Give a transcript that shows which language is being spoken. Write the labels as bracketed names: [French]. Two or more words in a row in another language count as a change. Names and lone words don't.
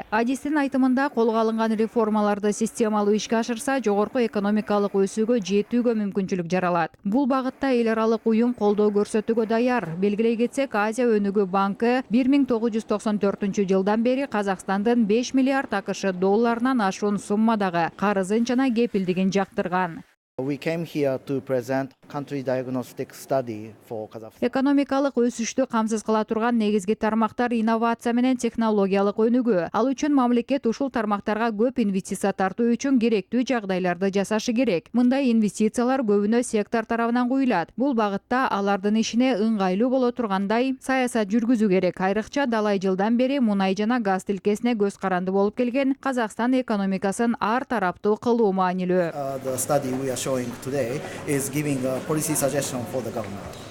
[Kyrgyz] Адистин айтымында колго алынган реформаларды системалуу ишке ашырса, жогорку экономикалык өсүүгө жетүүгө мүмкүнчүлүк жаралат. Бул багытта эл аралык уюм колдоо көрсөтүүгө даяр. Белгилей кетсек, Азия өнүгүү банкы 1994-жылдан бери Казакстандын 5 миллиард АКШ долларынан ашуун суммадагы карызын жана кепилдигин жактырган. [English] We came here to present country diagnostic study for Kazakhstan. [Kyrgyz] Экономикалык өсүштү камсыз кыла турган негизги тармактар инновация менен технологиялык өнүгүү. Ал үчүн мамлекет ушул тармактарга көп инвестиция тартуу үчүн керектүү жагдайларды жасашы керек. Мындай инвестициялар көбүнө сектор тарабынан куюлат. Бул багытта алардын ишине ыңгайлуу боло тургандай саясат жүргүзүү керек. Айрыкча далай жылдан бери мунай жана газ тилкесине көз каранды болуп келген Казакстан экономикасын ар тараптуу кылуу маанилүү. [English] The study we are showing today is giving a policy suggestion for the government.